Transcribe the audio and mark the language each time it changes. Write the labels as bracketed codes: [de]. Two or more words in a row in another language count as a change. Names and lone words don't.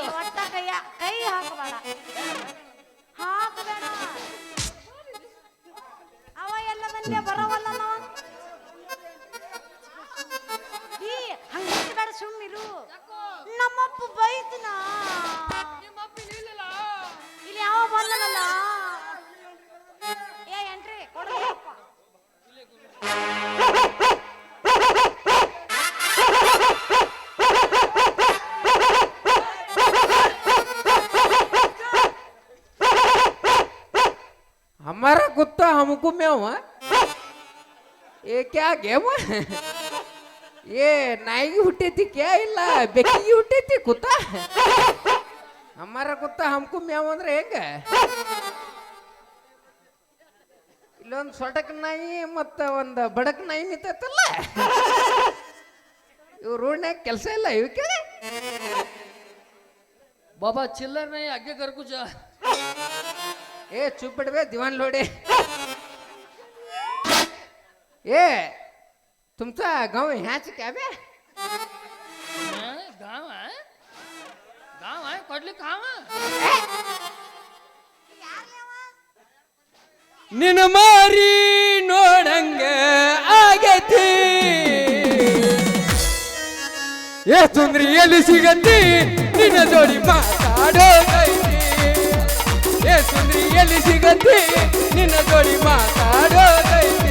[kn] ಒಟ್ಟ ಕೈ ಹಾಕಬೇಡ ಹಾಕಬೇಡ ಅವ ಎಲ್ಲ ಬಂದೆ ಬರವಲ್ಲ ನಾವ ಈ ಹಂಗ ಬೇಡ ಸುಮ್ಮಿರು ನಮ್ಮಪ್ಪ ಬೈತನ ನಿಮ್ಮ ಅಪ್ಪ ನಿಲ್ಲಿಲ್ಲ ಇಲ್ಲಿ ಯಾವ ಬಂದನಲ್ಲ ಏ ಎಂಟ್ರಿ ಕೊಡಪ್ಪ [hi] हमारा कुत्ता हमको म्याऊ ये क्या गेम ये नाई की हुट्टी थी क्या इल्ला बेकी की हुट्टी थी कुत्ता हमारा कुत्ता हमको म्याऊ [kn] ಅಂದ್ರೆ ಹೆಂಗ ಇಲ್ಲೊಂದು ಸೊಟಕ್ ನಾಯಿ ಮತ್ತೆ ಒಂದು ಬಡಕ್ ನಾಯಿ ನಿಂತೈತಲ್ಲ ಇವ್ ರೋಡ್ನ್ಯಾಗ ಕೆಲಸ ಇಲ್ಲ ಇವಕ್ಕೆ [hi] बाबा चिल्लर नहीं आगे कर कुछ ए चुप बैठ बे दीवान लोडे ए [mr] तुमचा गाव [hi] ह्याच क्या बे गाँव है कोडली कहाँ है [kn] ನಿನ್ನ ಮಾರಿ ನೋಡಂಗ ಆಗೈತಿ ಏ ಸುಂದ್ರಿ ಎಲ್ಲಿ ಸಿಗತಿ ನಿನ್ನ ಜೋಡಿ ಮಾತಾಡೋದೈತಿ ಏ ಸುಂದ್ರಿ ಎಲ್ಲಿ ಸಿಗತಿ ನಿನ್ನ ಜೋಡಿ ಮಾತಾಡೋದೈತಿ